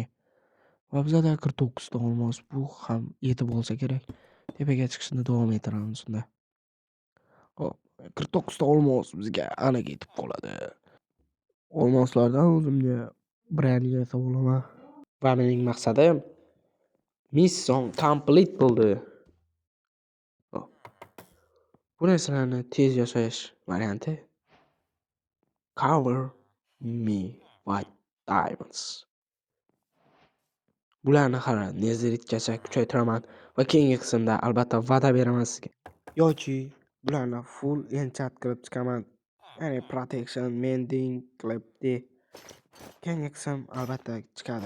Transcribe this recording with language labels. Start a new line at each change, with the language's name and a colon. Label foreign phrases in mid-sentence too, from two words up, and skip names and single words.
Uzbek: Va bizda 49 ta olmos. Bu ham yetib olsa kerak. Tepaga chiqishni davom ettiramiz unda. 49 ta olmos bizga aniq yetib qoladi. Olmoslardan o'zimga brand yasab olaman. Va mening maqsadim
English: mission complete
Uzbek: bo'ldi. Bu narsalarni tez yasash varianti
English: cover me with diamonds.
Uzbek: Bularni hali neziritgacha kuchaytiraman va keyingi qismda albatta va'da beraman sizga. Yoki bularni
English: full enchant
Uzbek: qilib chiqaman. Ya'ni protection, mending qilibdi. Keyingi qism albatta chiqadi.